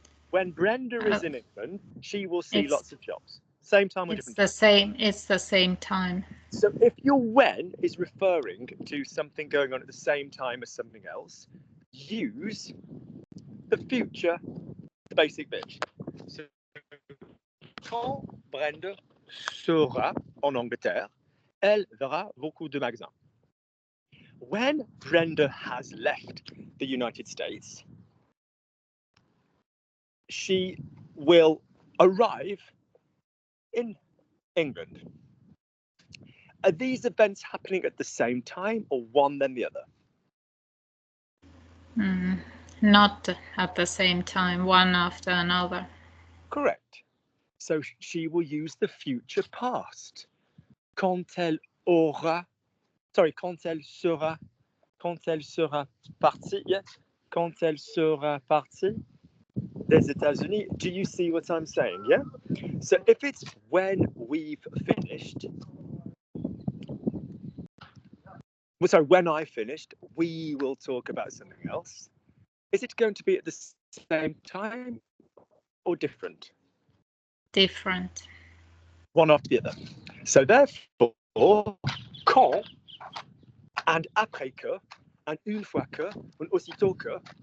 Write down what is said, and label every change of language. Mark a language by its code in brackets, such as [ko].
[en] When Brenda is in England, she will see lots of shops. Same time or different time? It's the same time. So if your when is referring to something going on at the same time as something else, use the future basic bitch. [fr] So, quand Brenda sera en Angleterre, elle verra beaucoup de magasins. [en] When Brenda has left the United States, she will arrive in England. Are these events happening at the same time or one then the other? Not at the same time, one after another. Correct. So she will use the future past. [fr] Quand elle sera partie, yeah? Quand elle sera partie des États-Unis. [en] Do you see what I'm saying, yeah? So if it's when we've finished, sorry, when I finished, we will talk about something else. Is it going to be at the same time or different? Different. One after the other. So therefore, quand and après que and une fois que and aussitôt que.